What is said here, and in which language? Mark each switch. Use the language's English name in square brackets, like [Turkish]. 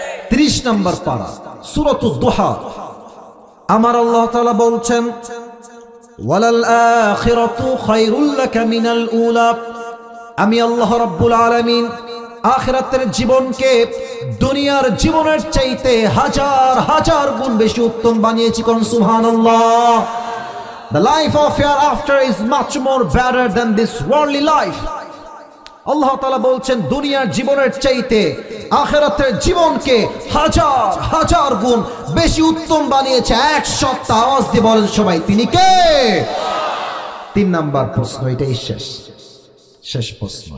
[Bangla] 30 নম্বর পারা, সূরাতুদ দুহা। আমার আল্লাহ তাআলা বলছেন, [Arabic] ওয়ালাল আখিরাতু খায়রুল লাকা মিনাল উলা। [Bangla] আমি আল্লাহ রাব্বুল আলামিন আখিরাতের জীবনকে দুনিয়ার জীবনের চাইতে হাজার হাজার গুণ বেশি উত্তম বানিয়েছি। কোন সুবহানাল্লাহ। [English] The life of hereafter is much more better than this worldly life. [Bangla] আল্লাহ তাআলা বলছেন, দুনিয়ার জীবনের চাইতে আখিরাতের জীবনকে হাজার হাজার গুণ বেশি উত্তম বানিয়েছে। 100 আওয়াজ দিয়ে বলেন সবাই, তিনি কে? 3 নাম্বার প্রশ্ন, এটাই শেষ প্রশ্ন।